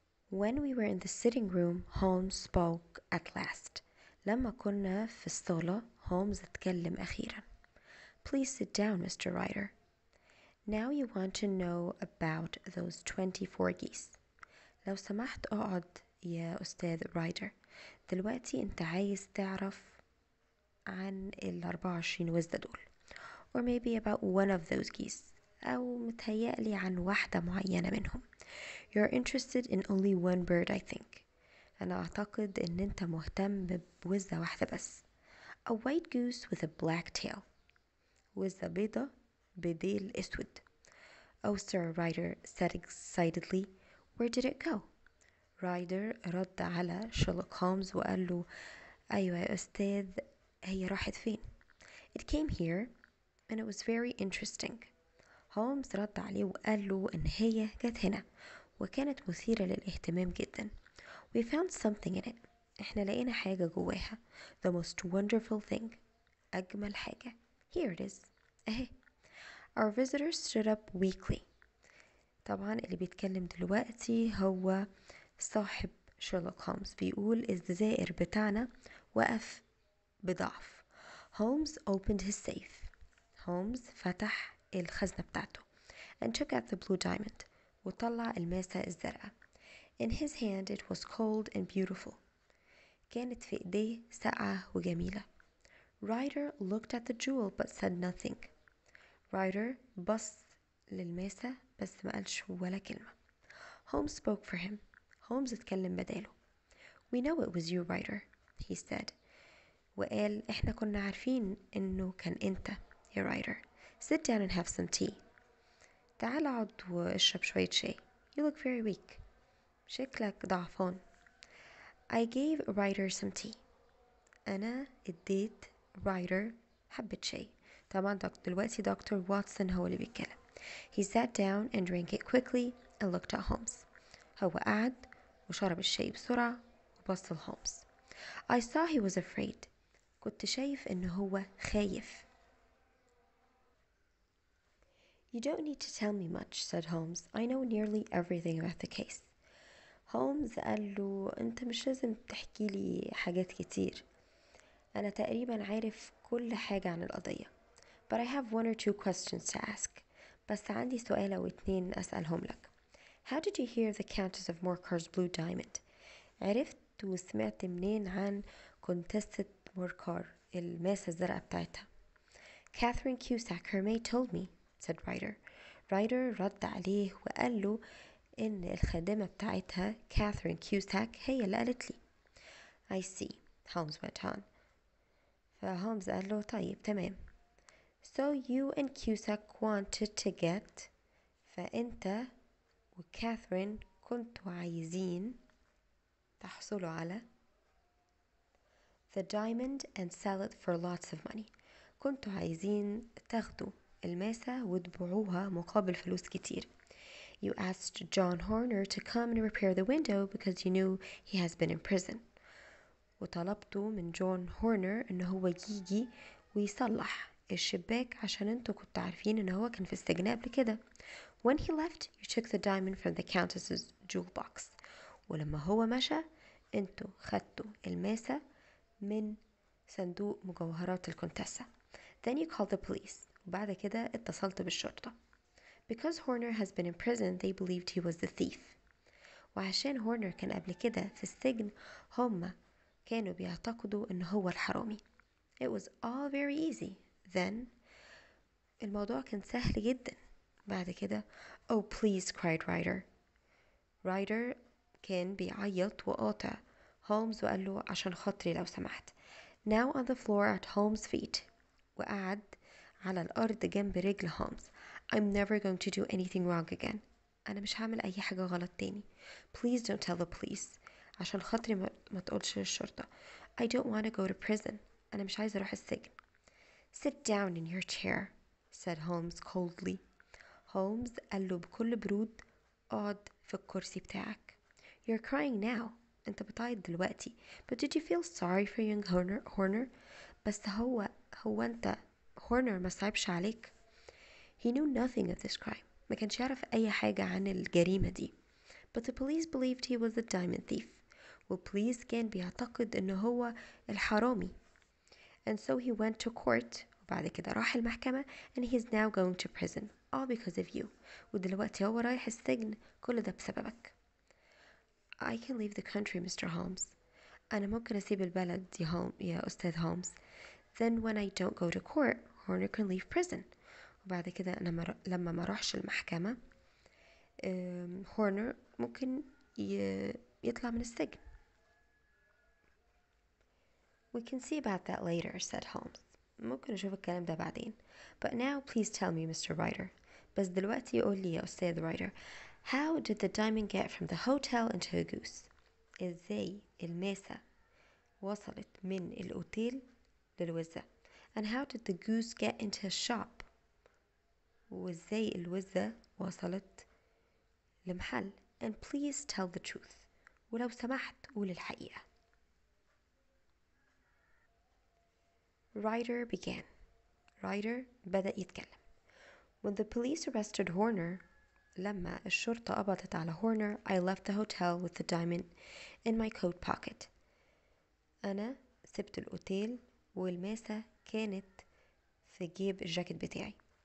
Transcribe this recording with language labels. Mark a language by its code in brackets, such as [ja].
[en] When we were in the sitting room, Holmes spoke at last. [ar] لما كنا في الصالة هولمز اتكلم أخيرا. [en] Please sit down, Mr. Ryder. Now you want to know about those 24 geese. [ar] لو سمحت اقعد يا أستاذ رايدر. دلوقتي انت عايز تعرف عن 24 وزة دول. [en] Or maybe about one of those geese. [ar] أو متهيألي عن واحدة معينة منهم. [en] You're interested in only one bird, I think. [ar] أنا أعتقد إن أنت مهتم بوزة واحدة بس. [en] A white goose with a black tail. [ar] وزة بيضة بديل أسود. [en] Oh, Sir, Ryder said excitedly. Where did it go? [ar] رايدر رد على شيرلوك هولمز وقال له أيوة يا أستاذ هي راحت فين؟ [en] It came here and it was very interesting. [ar] هولمز رد عليه وقال له إن هي جت هنا وكانت مثيرة للاهتمام جدا. [en] We found something in it. [ar] إحنا لقينا حاجة جواها. [en] The most wonderful thing. [ar] أجمل حاجة. [en] Here it is. [ar] أهي. [en] Our visitor stood up weakly. [ar] طبعا اللي بيتكلم دلوقتي هو صاحب شيرلوك هولمز. بيقول الزائر بتاعنا وقف بضعف. [en] Holmes opened his safe. [ar] هولمز فتح الخزنة بتاعته [en] and took out the blue diamond [ar] وطلع الماسة الزرقاء. [en] In his hand it was cold and beautiful. [ar] كانت في ايديه ساقعة وجميلة. [en] Ryder looked at the jewel but said nothing. [ar] Ryder بص للماسة بس ما قالش ولا كلمة. [en] Holmes spoke for him. [ar] Holmes اتكلم بداله. [en] We know it was you, Ryder, he said. [ar] وقال احنا كنا عارفين انه كان انت يا رايدر. [en] Sit down and have some tea. [ar] تعال اقعد واشرب شوية شاي. [en] You look very weak. [ar] شكلك ضعفان. [en] I gave Ryder some tea. [ar] أنا اديت رايدر حبة شاي. طبعا دلوقتي دكتور واتسون هو اللي بيتكلم. [en] He sat down and drank it quickly and looked at Holmes. [ar] هو قعد وشرب الشاي بسرعة وبص لهولمز. [en] I saw he was afraid. [ar] كنت شايف إنه هو خايف. [en] You don't need to tell me much, said Holmes. I know nearly everything about the case. [ar] هولمز قال له أنت مش لازم تحكي لي حاجات كتير. أنا تقريبا عارف كل حاجة عن القضية. [en] But I have one or two questions to ask. [ar] بس عندي سؤال أو اتنين أسألهم لك. [en] How did you hear the Countess of Morcar's Blue Diamond? [ar] عرفت وسمعت منين عن كونتسة موركار الماسة الزرقاء بتاعتها؟ [en] Catherine Cusack, her maid, told me, said Ryder. [ar] Ryder رد عليه وقال له إن الخادمة بتاعتها كاثرين كيوساك هي اللي قالت لي. [en] I see, Holmes went on. [ar] فهولمز قال له طيب تمام. [en] So you and Cusack wanted to get. [ar] فأنت وكاثرين كنتوا عايزين تحصلوا على [en] the diamond and sell it for lots of money. [ar] كنتوا عايزين تاخدوا الماسة وتبيعوها مقابل فلوس كتير. [en] You asked John Horner to come and repair the window because you knew he has been in prison. [ar] وطلبتوا من جون هورنر إن هو يجي ويصلح الشباك عشان انتوا كنتوا عارفين إن هو كان في السجن قبل كده. [en] When he left, you took the diamond from the countess's jewel box. [ar] ولما هو مشى انتوا خدتوا الماسة من صندوق مجوهرات الكونتسة. [en] Then you called the police. [ar] وبعد كده اتصلت بالشرطة. [en] Because Horner has been in prison, they believed he was the thief. [ar] وعشان هورنر كان قبل كده في السجن هما كانوا بيعتقدوا إن هو الحرامي. [en] It was all very easy. [ar] Then الموضوع كان سهل جدا. بعد كده [en] Oh please, cried Ryder. [ar] Ryder كان بيعيط وقاطع هولمز وقال له عشان خاطري لو سمحت. [en] Now on the floor at Holmes' feet. [ar] وقعد على الأرض جنب رجل هومز. [en] I'm never going to do anything wrong again. [ar] أنا مش هعمل أي حاجة غلط تاني. [en] Please don't tell the police. [ar] عشان خاطري ما تقولش للشرطة. [en] I don't want to go to prison. [ar] أنا مش عايزة أروح السجن. [en] Sit down in your chair, said Holmes coldly. [ar] هولمز قال له بكل برود اقعد في الكرسي بتاعك. [en] You're crying now. [ar] انت بتعيط دلوقتي. [en] But did you feel sorry for young Horner? [ar] بس هو انت هورنر ما صعبش عليك. [en] He knew nothing of this crime. [ar] ما كانش يعرف اي حاجة عن الجريمة دي. [en] But the police believed he was a diamond thief. [ar] والبوليس كان بيعتقد انه هو الحرامي. [en] And so he went to court. [ar] وبعد كده راح المحكمة. [en] And he's now going to prison. All because of you. [ar] ودلوقتي هو رايح السجن. كل ده بسببك. [en] I can leave the country, Mr. Holmes. [ar] أنا ممكن أسيب البلد يا أستاذ هولمز. [en] Then when I don't go to court, Horner can leave prison. [ar] وبعد كده أنا لما ما أروحش المحكمة هورنر ممكن يطلع من السجن. [en] We can see about that later, said Holmes. [ar] ممكن نشوف الكلام ده بعدين. [en] But now please tell me, Mr. Ryder. [ar] بس دلوقتي قول لي يا أستاذ رايدر. [en] How did the diamond get from the hotel into a goose? [ar] إزاي الماسة وصلت من الأوتيل للوزة؟ [en] And how did the goose get into a shop? [ar] وإزاي الوزة وصلت لمحل؟ [en] And please tell the truth. [ar] ولو سمحت قول الحقيقة. [en] Ryder began. [ar] Ryder بدأ يتكلم. [en] When the police arrested Horner, [ar] لما الشرطة قبضت على [en] Horner, I left the hotel with the diamond in my coat pocket. [ar] أنا سبت الأوتيل والماسة كانت في جيب الجاكيت بتاعي.